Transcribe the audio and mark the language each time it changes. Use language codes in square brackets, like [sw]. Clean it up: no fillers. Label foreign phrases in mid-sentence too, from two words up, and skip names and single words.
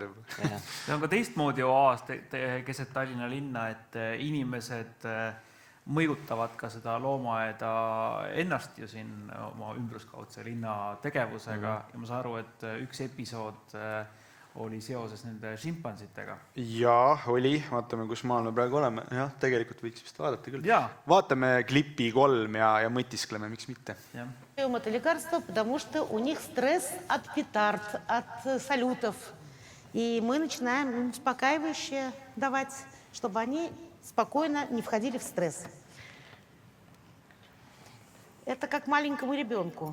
[et] See on ka teistmoodi oaas keset Tallinna linna, et inimesed mõjutavad ka seda loomaaeda ennast ju siin oma ümbruskaudse linna tegevusega ja ma saan aru, et üks episood oli seoses nende šimpansitega. Jaa, oli. Vaatame, kus maal me praegu oleme. Jah, tegelikult võiks vist vaadata küll. Jaa. Vaatame klippi 3 ja mõtiskleme, miks mitte. [ru] Это лекарство, потому что у них стресс от петард, от салютов. И мы начинаем им успокаивающее давать, чтобы они спокойно не входили в стресс. Это как маленькому ребенку.